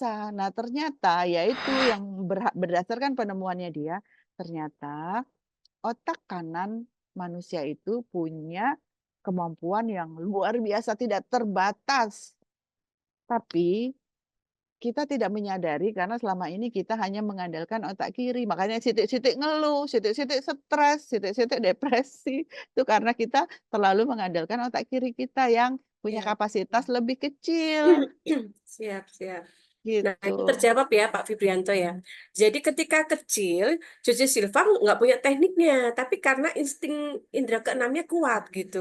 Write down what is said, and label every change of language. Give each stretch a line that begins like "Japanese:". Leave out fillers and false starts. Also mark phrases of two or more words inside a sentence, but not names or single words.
Indonesian: Nah, ternyata yaitu yang berdasarkan penemuannya dia, ternyata otak kanan manusia itu punya kemampuan yang luar biasa tidak terbatas. Tapi kita tidak menyadari karena selama ini kita hanya mengandalkan otak kiri. Makanya sitik-sitik ngeluh, sitik-sitik stres, sitik-sitik depresi. Itu karena kita terlalu mengandalkan otak kiri kita yang punya Ya. kapasitas lebih kecil. Siap, siap. Nah, Gitu. itu terjawab ya Pak Fibrianto ya. Jadi ketika kecil, Jose Silva nggak punya tekniknya, tapi karena insting indera keenamnya kuat gitu.